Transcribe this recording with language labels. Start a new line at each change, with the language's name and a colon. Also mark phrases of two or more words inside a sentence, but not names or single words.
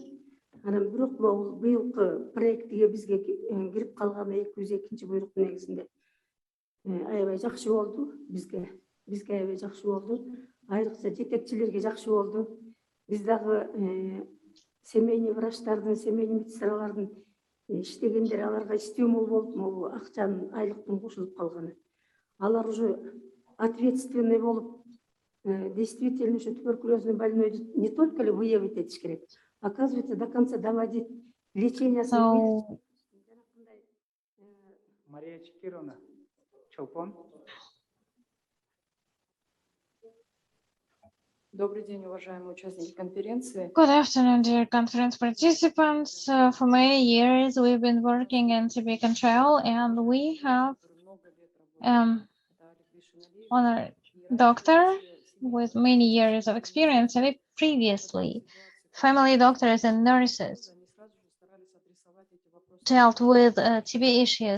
Kyrgyz: Анан бирок бул быйылкы проектиге бизге кирип калган 202 буйруктун негизинде аябай жакшы болду бизге аябай жакшы болду, айрыкча жетекчилерге жакшы болду. Биз дагы семейный врачтардын, семейный медсестралардын иштегендер аларга стимул болуп, могу акчанын, айлыктын кошулуп калганы.
Russian: Алар уже ответственный болуп, действительно ушу туберкулезный больной не только ли выявить
Kyrgyz: этиш керек,
Russian: оказывается, до конца доводить лечение. Добрый день, уважаемые участники конференции.
English: Good afternoon, dear conference participants. For many years, we've been working in TB control, and we have honored doctor with many years of experience. And previously, family doctors and nurses dealt with TB issues.